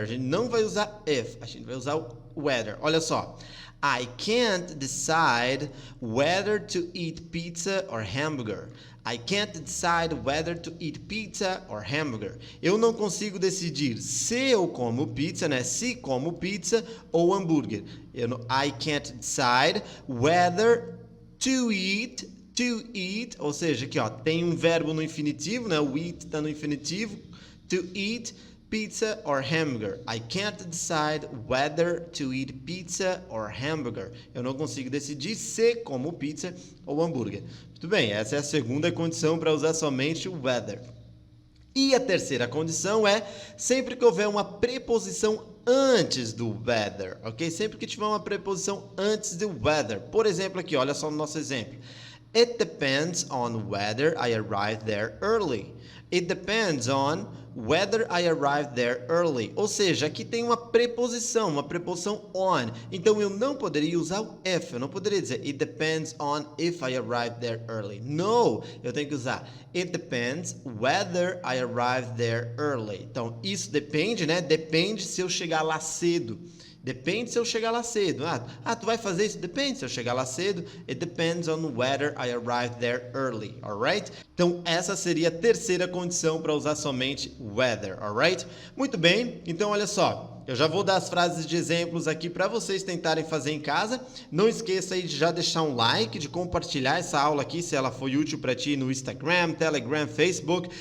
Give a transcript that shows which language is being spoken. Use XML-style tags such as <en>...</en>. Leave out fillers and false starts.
<pt>A gente não vai usar if, a gente vai usar o weather. Olha só.</pt> <en>I can't decide whether to eat pizza or hamburger. I can't decide whether to eat pizza or hamburger.</en> <pt>Eu não consigo decidir se eu como pizza, né? Se como pizza ou hambúrguer.</pt> <en>I can't decide whether to eat,</en> <pt>ou seja, aqui ó, tem um verbo no infinitivo, né? O eat está no infinitivo.</pt> <en>To eat pizza or hamburger. I can't decide whether to eat pizza or hamburger.</en> <pt>Eu não consigo decidir se como pizza ou hambúrguer. Muito bem, essa é a segunda condição para usar somente o weather. E a terceira condição é sempre que houver uma preposição antes do weather, ok? Sempre que tiver uma preposição antes do weather. Por exemplo, aqui, olha só no nosso exemplo.</pt> <en>It depends on whether I arrive there early. It depends on whether I arrive there early.</en> <pt>Ou seja, aqui tem uma preposição on. Então eu não poderia usar o if. Eu não poderia dizer</pt> <en>it depends on if I arrive there early.</en> <pt>No, eu tenho que usar</pt> <en>it depends whether I arrive there early.</en> <pt>Então isso depende, né? Depende se eu chegar lá cedo. Depende se eu chegar lá cedo. Tu vai fazer isso? Depende se eu chegar lá cedo.</pt> <en>It depends on whether I arrive there early, alright?</en> <pt>Então, essa seria a terceira condição para usar somente weather, alright? Muito bem, então olha só. Eu já vou dar as frases de exemplos aqui para vocês tentarem fazer em casa. Não esqueça aí de já deixar um like, de compartilhar essa aula aqui, se ela foi útil para ti no Instagram, Telegram, Facebook.</pt>